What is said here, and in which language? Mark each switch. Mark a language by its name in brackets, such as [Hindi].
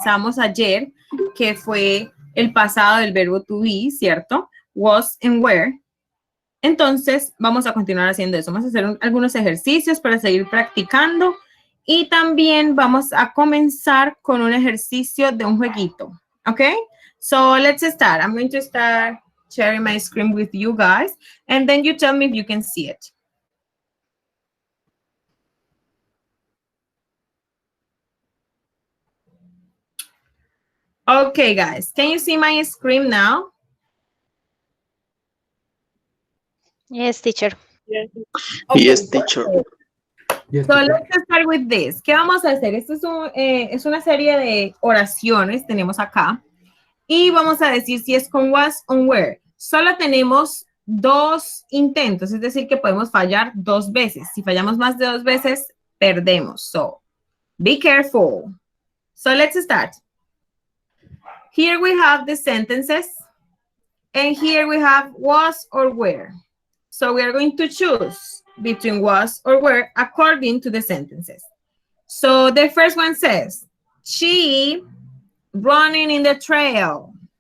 [Spanish] comenzamos ayer, que fue el pasado del verbo to be, ¿cierto? [English] Was and were. [Spanish] Entonces, vamos a continuar haciendo eso. Vamos a hacer algunos ejercicios para seguir practicando y también vamos a comenzar con un ejercicio de un jueguito, ¿ok? [English] So, let's start. I'm going to start sharing my screen with you guys, and then you tell me if you can see it. Okay, guys, can you see my screen now? Yes, teacher. Okay. Yes, teacher. Yes, so let's start with this. [Spanish] ¿Qué vamos a hacer? Esto es una serie de oraciones, tenemos acá. Y vamos a decir si es con was o were. Solo tenemos 2 intentos, es decir, que podemos fallar 2 veces. Si fallamos más de 2 veces, perdemos. [English] So, be careful. So, let's start. Here we have the sentences. And here we have was or were. So, we are going to choose between was or were according to the sentences. So, the first one says, she running in the trail.